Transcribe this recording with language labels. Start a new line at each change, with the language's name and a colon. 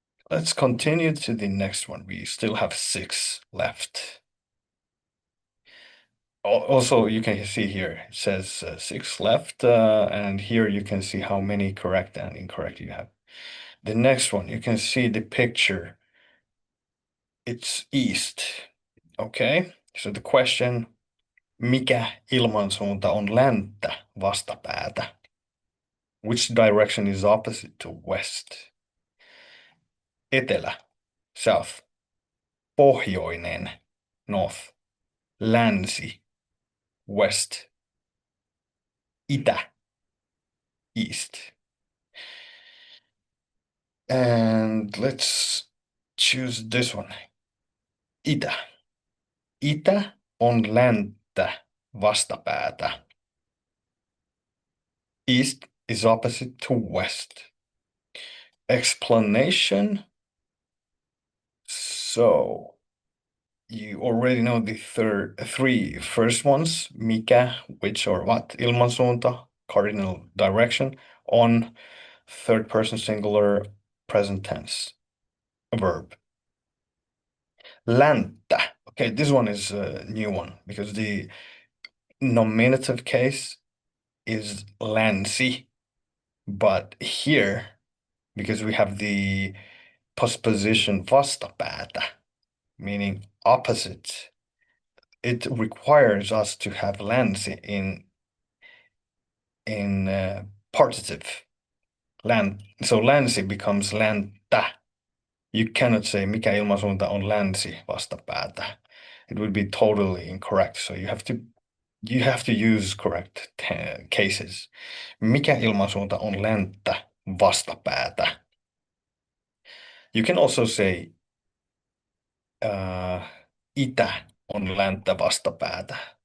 English: Let's continue to the next one. We still have 6 left. Also, you can see here it says 6 left, and here you can see how many correct and incorrect you have. The next one, you can see the picture. It's east. Okay, so the question,
Finnish: mikä ilmansuunta on länttä vastapäätä?
English: Which direction is opposite to west? Etelä, south. Pohjoinen, north. Länsi, west. Itä, east. And let's choose this one.
Finnish: Itä. Itä on länttä vastapäätä.
English: East is opposite to west. Explanation. So you already know the three first ones. Mikä, which or what, ilmansuunta, cardinal direction, on, third person singular, present tense, a verb. Länttä. Okay, this one is a new one because the nominative case is länsi, but here, because we have the postposition vastapäätä, meaning opposite, it requires us to have länsi in partitive. So
Finnish: länsi
English: becomes
Finnish: länttä.
English: You cannot say
Finnish: mikä ilmansuunta on länsi vastapäätä.
English: It would be totally incorrect. So you have to use correct cases.
Finnish: Mikä ilmansuunta on länttä vastapäätä?
English: You can also say
Finnish: itä on länttä vastapäätä.